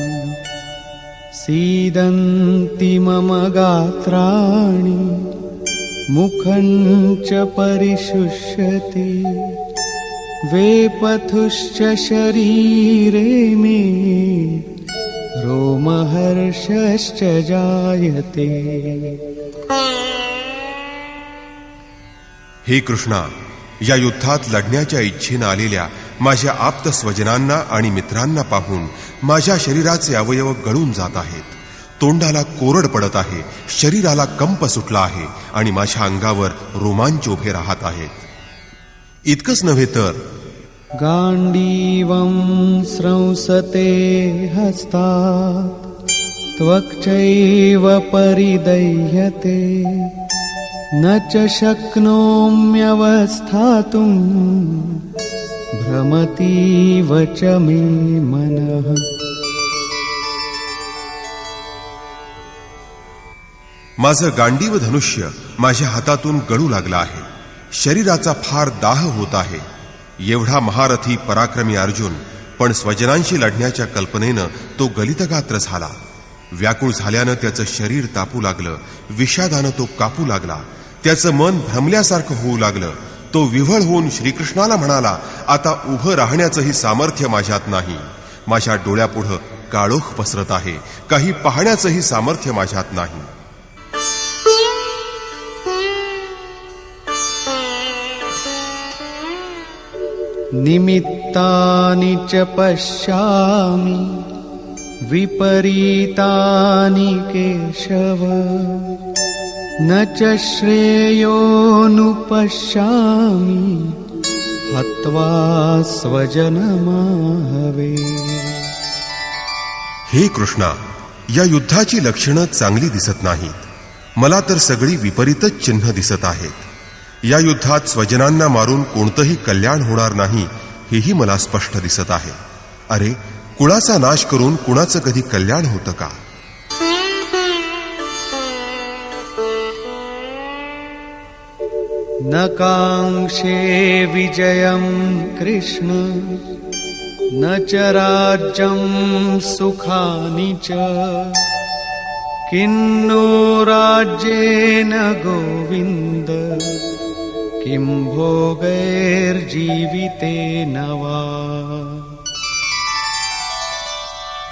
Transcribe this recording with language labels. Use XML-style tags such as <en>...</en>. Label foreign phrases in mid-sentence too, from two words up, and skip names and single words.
<sa>सीदन्ति मम गात्राणि मुखं च परिशुष्यति वेपथुश्च शरीरे मे रोमहर्षश्च जायते.</sa> <mr>हे कृष्णा, या युद्धात लढण्याच्या इच्छेनं आलेल्या माझ्या आप्त स्वजनांना आणि मित्रांना पाहून माझ्या शरीराचे अवयव गळून जात आहेत. तोंडाला कोरड पडत आहे, शरीराला कंप सुटला आहे आणि माझ्या अंगावर रोमांच उभे राहत आहेत. इतकंच नव्हे तर</mr> <sa>गांडीवं स्रंसते हस्तात् त्वक्चैव परिदह्यते न च शक्नोम्यवस्थातुं भ्रमतीव च मे मनः.</sa> <mr>माझं गांडीव धनुष्य माझ्या हातातून गळू लागलं आहे. शरीराचा फार दाह होत आहे. एवढा महारथी पराक्रमी अर्जुन पण स्वजनांशी लढण्याच्या कल्पनेनं तो गलितगात्र झाला. व्याकुळ झाल्यानं त्याचं शरीर तापू लागलं. विषादानं तो कापू लागला. त्याचं मन भ्रमल्यासारखं होऊ लागलं. तो विव्हळ होऊन श्रीकृष्णाला म्हणाला, आता उभं राहण्याचंही सामर्थ्य माझ्यात नाही. माझ्या डोळ्यापुढं काळोख पसरत आहे. काही पाहण्याचंही सामर्थ्य माझ्यात नाही.</mr> <sa>निमित्तानि च पश्यामि विपरीतानि केशव न च श्रेयोनुपश्यामि हत्वा स्वजनमाहवे.</sa> <mr>हे कृष्णा, या युद्धाची लक्षणं चांगली दिसत नाहीत. मला तर सगळी विपरीतच चिन्ह दिसत आहेत. या युद्धात स्वजनांना मारून कोणतंही कल्याण होणार नाही हेही मला स्पष्ट दिसत आहे. अरे, कुळाचा नाश करून कुणाचं कधी कल्याण होतं का?</mr> <sa>न कांक्षे विजयं कृष्ण न च राज्यं सुखानि च किन्नो राज्येन गोविन्द किं भोगैर्जीवितेन वा.</sa>